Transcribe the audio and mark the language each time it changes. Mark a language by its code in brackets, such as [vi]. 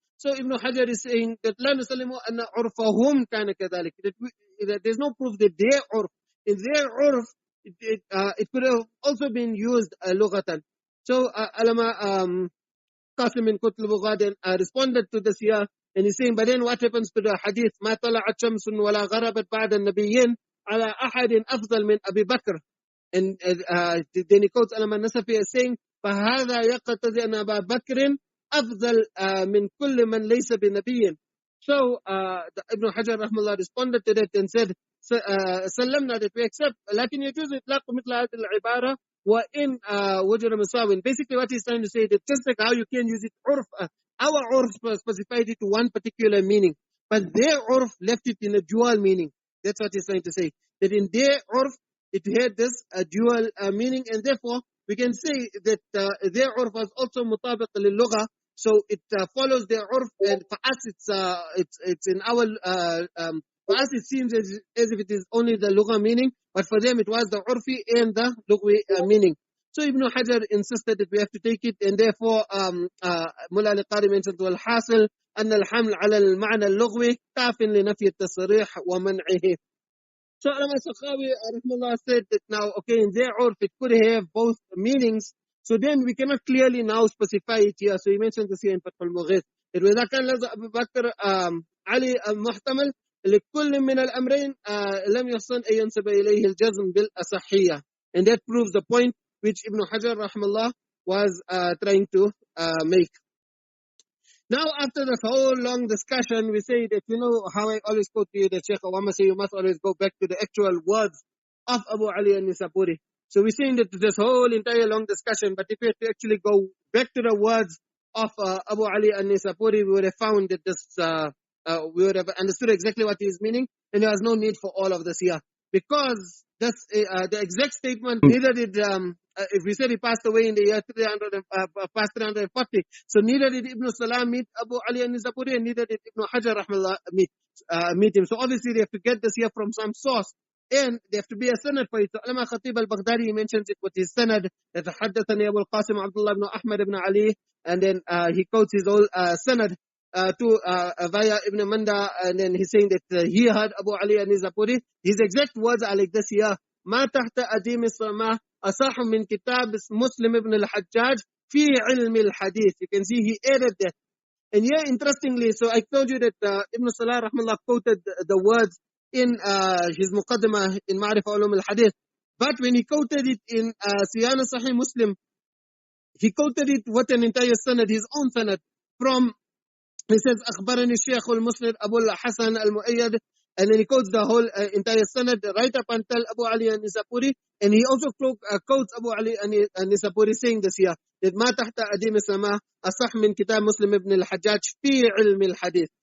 [en] So Ibn Hajar is saying that [ar] لا نسلم أن عرفهم كان كذلك. [en] That there's no proof that their urf, in their urf, it could have also been used lughatan. So Alama Qasim in Kutl al-Bukhārī responded to this here, and he's saying, but then what happens to the hadith? [ar] ما طلعت شمس ولا غربت بعد النبيين على أحد أفضل من أبي بكر. [en] And then he quotes Alama Nasafi as saying, [ar] فهذا يقتضي أن أبا بكر أفضل من كل من ليس بنبي. [en] So Ibn Hajar rahmallah responded to that and said, سلمنا that we accept, [ar] لكن يجوز إطلاق مثل هذه العبارة وإن وجر مساوٍ. [en] Basically what he's trying to say, that just like how you can use it urf, our urf specified it to one particular meaning, but their urf left it in a dual meaning. That's what he's trying to say, that in their urf it had this dual meaning, and therefore we can say that their urf was also mutabiq lil-lugha. So it follows their urf, and for us it's in our for us it seems as if it is only the lugha meaning, but for them it was the urfi and the lugwi meaning. So Ibn Hajar insisted that we have to take it, and therefore Mullah al-Qari mentioned [ar] والحاصل أن الحمل على المعنى اللغوي كاف لنفي التصريح ومنعه. [en] So Imam Sakhawi rahimahullah said that now, okay, in their urf it could have both meanings. So then we cannot clearly now specify it here. So he mentioned this here in Fath al-Mughith. [ar] إذا كان لفظ أبو بكر علي محتمل لكل من الأمرين لم يحسن أن ينسب إليه الجزم بالأصحية. [en] And that proves the point which Ibn Hajar rahimahullah was trying to make. Now, after this whole long discussion, we say that, you know, how I always quote to you that Shaykh Awama say you must always go back to the actual words of Abu Ali an-Nisapuri. So we're saying that this whole entire long discussion, but if we had to actually go back to the words of Abu Ali an-Nisapuri, we would have found that this, we would have understood exactly what he is meaning, and there was no need for all of this here. Because that's the exact statement, neither did, if we said he passed away in the year past 340, so neither did Ibn Salam meet Abu Ali an-Nisapuri, and neither did Ibn Hajar rahmallah meet him. So obviously they have to get this here from some source, and they have to be a sanad for it. So Ulama Khatib al-Baghdadi mentions it with his sanad, that حدثني Abu al-Qasim Abdullah ibn Ahmad ibn Ali, and then he quotes his own sanad via Ibn Manda, and then he's saying that he heard Abu Ali an-Nisapuri. His exact words are like this here: [ar] ما تحت أديم السماء أصح من كتاب مسلم ibn al-Hajjaj في علم الحديث. [en] You can see he added that. And here, interestingly, so I told you that Ibn Salah rahmallah quoted the words in his Muqaddimah in Ma'rifah Ulum al-Hadith. But when he quoted it in Ṣahīh Muslim, he quoted it with an entire sanad, his own sanad, from, he says, [ar] أخبرني الشيخ المسند أبو الحسن المؤيد, [en] and then he quotes the whole entire sanad right up until Abu Ali an-Nisapuri, and he also quotes Abu Ali an-Nisapuri saying this here, that [ar] ما تحت أديم السماء أصح من كتاب مسلم [en] ibn al-Hajjaj [ar] في علم الحديث.